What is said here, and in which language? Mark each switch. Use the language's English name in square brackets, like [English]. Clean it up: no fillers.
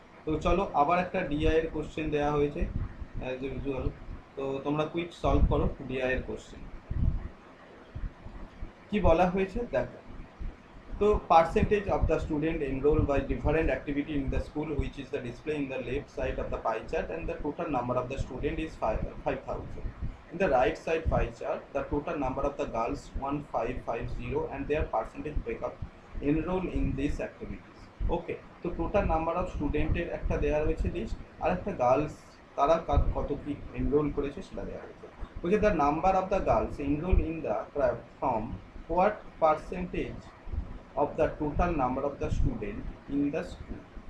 [Bangla] তো চলো, আবার একটা ডিআই এর কোশ্চেন দেওয়া হয়েছে অ্যাজ ইউজুয়াল, তো তোমরা কুইক সলভ করো ডিআই এর কোশ্চেন। কি বলা হয়েছে দেখো, তো [English] Percentage of the student enroll by different activity in the school which is the display in the left side of the pie chart and the total number of the student is 5,000. In the right side pie chart, the total number of the girls 1550 and their percentage breakup enroll in these activities. [Bangla] Okay, তো total number of স্টুডেন্টের একটা দেওয়া রয়েছে list, আর একটা girls তারা কত কি enrol করেছে সেটা দেওয়া রয়েছে। বলছে [English] The number of the girls enroll in the craft from what percentage of the total number of the student in the school.